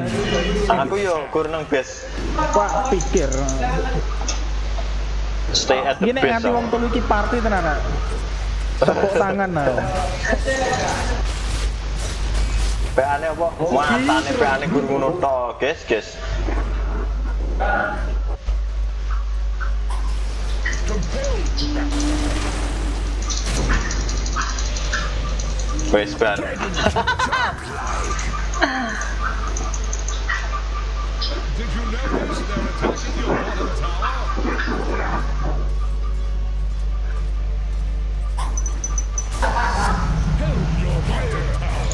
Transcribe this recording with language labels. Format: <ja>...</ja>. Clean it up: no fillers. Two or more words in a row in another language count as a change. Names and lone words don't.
<jv>Aku yo kur nang base. Wah pikir</jv> <en>Stay at the</en> <jv>gini</jv> <en>base.</en> <jv>nganti wong telu iki party tenan. Tepuk tangan nah. PA-ne apa? Matane PA-ne gur ngono tok, guys. Wes bar.</jv> <en>Did you notice they're attacking your bottom tower? Help your bottom tower.</en>